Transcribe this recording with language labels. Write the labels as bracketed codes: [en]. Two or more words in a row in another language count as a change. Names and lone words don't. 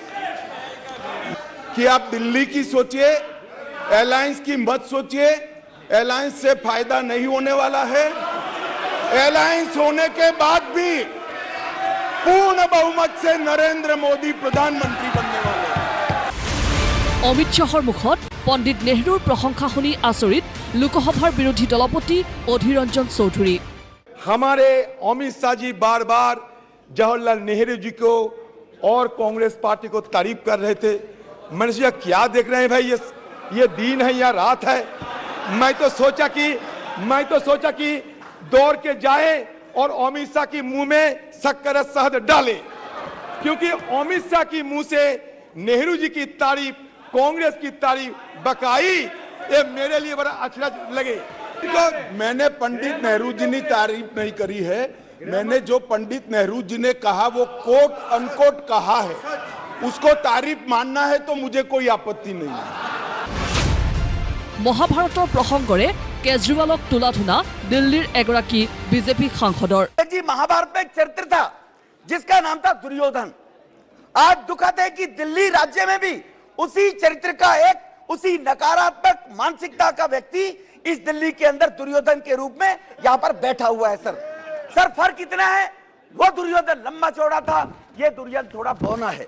[hi] कि आप दिल्ली की सोचिए, अलायंस की मत सोचिए। अलायंस से फायदा नहीं होने वाला है। अलायंस होने के बाद भी पूर्ण बहुमत से नरेंद्र मोदी प्रधानमंत्री बनने वाले हैं। [as] অমিত শ্বাহৰ মুখত পণ্ডিত নেহৰুৰ প্ৰশংসা শুনি আচৰিত লোকসভাৰ বিৰোধী দলপতি অধীৰ ৰঞ্জন চৌধুৰী। [hi] हमारे अमित शाह जी बार बार जवाहरलाल नेहरू जी को और कांग्रेस पार्टी को तारीफ कर रहे थे। मैंने सोचा क्या देख रहे हैं भाई, ये दिन है या रात है। मैं तो सोचा कि दौड़ के जाए और अमित शाह की मुंह में शक्कर शहद डाले, क्योंकि अमित शाह की मुंह से नेहरू जी की तारीफ, कांग्रेस की तारीफ बकाई, ये मेरे लिए बड़ा अच्छा लगे। तो मैंने पंडित नेहरू जी ने तारीफ नहीं करी है, मैंने जो पंडित नेहरू जी ने कहा वो [en] quote unquote [hi] कहा है, उसको तारीफ मानना है तो मुझे कोई आपत्ति नहीं है। [as] মহাভাৰতৰ প্ৰসংগৰে কেজৰিৱালক তোলা ধুনা দিল্লীৰ এগৰাকী বিজেপি সাংসদৰ। [hi] जी महाभारत में एक चरित्र था जिसका नाम था दुर्योधन। आज दुखद है कि दिल्ली राज्य में भी उसी चरित्र का एक, उसी नकारात्मक मानसिकता का व्यक्ति इस दिल्ली के अंदर दुर्योधन के रूप में यहाँ पर बैठा हुआ है। सर फर्क इतना है, वो दुर्योधन लंबा चौड़ा था, ये दुर्योधन थोड़ा बौना है।